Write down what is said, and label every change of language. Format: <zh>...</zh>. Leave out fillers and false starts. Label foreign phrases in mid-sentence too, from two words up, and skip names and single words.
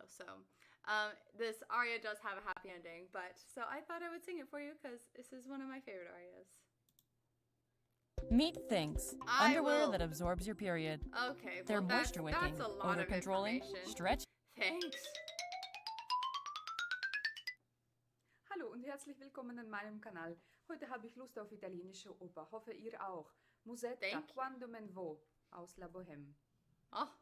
<en>So this aria does have a happy ending, but so I thought I would sing it for you because this is one of my favorite arias. Meet Thinks, underwear that absorbs your period. Okay, They're moisture wicking, that's a lot odor of controlling, information. stretch. Thanks.</en> <de>Hallo und herzlich willkommen an meinem Kanal. Heute habe ich Lust auf italienische Oper. Hoffe ihr auch. Musetta, Quando me ne va aus La Boheme. Oh.</de>